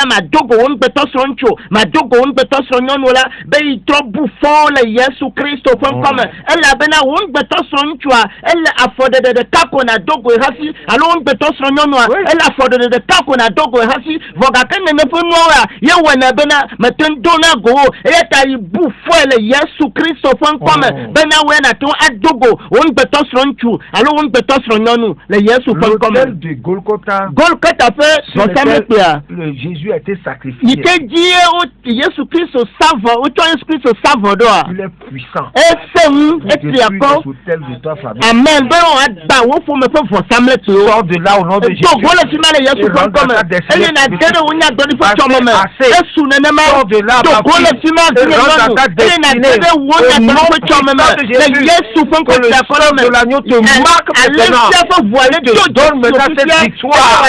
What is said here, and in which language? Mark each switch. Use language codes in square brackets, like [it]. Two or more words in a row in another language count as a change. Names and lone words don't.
[ee] madogo wo ŋgbetɔ srɔ̃ ŋutsu madogo wo ŋgbetɔ srɔ̃ nyɔnu la be yetrɔ bu fɔ le Yesu Kristo ƒe ŋkɔme elabena wo ŋgbetɔ srɔ̃ ŋutsua ele afɔɖeɖe ɖeka ko na dogo hafi alo wo ŋgbetɔ srɔ̃ nyɔnua ele afɔɖeɖe ɖeka ko na dogo hafi vɔ gake nene ƒe nuawoa ye wɔna bena mete ŋu do na go wo eya ta yi bu fɔe le Yesu Kristo ƒe ŋkɔme bena woe nate ŋu adogo wo ŋgbetɔ srɔ̃ ŋutsu alo wo ŋgbetɔ petɔ srɔ̃ nyɔnu le Yesu ƒe ŋkɔ me. [fr] L'autel de Golgotha. [ee] Golgotha ƒe vɔsamlekpuia. [fr] Le Jésus a été sacrifié. [ee] Yi ke dzie wo Yesu Kristo sa vɔ, wotsɔ Yesu Kristo sa vɔ ɖoa. [fr] Il est puissant. [ee] Ese ŋu etri akɔ. [fr] L'autel de ta famille. Amen. [ee] Be woagba wo ƒome ƒe vɔsamlekpuiwo. [fr] Sors de là au nom de Jésus. [ee] Dogo le fi ma le Yesu ƒe ŋkɔ me. Eye na de ɖe wo nyagblɔɖi ƒe tsɔme me. Esu nenema. Dogo le fi ma vi nyɔnu. Eye na de ɖe wo nyagblɔɖi ƒe tsɔme me. Le Yesu ƒe ŋkɔ te akɔlɔ me. Alexia ƒe ʋu ale tso Josifia.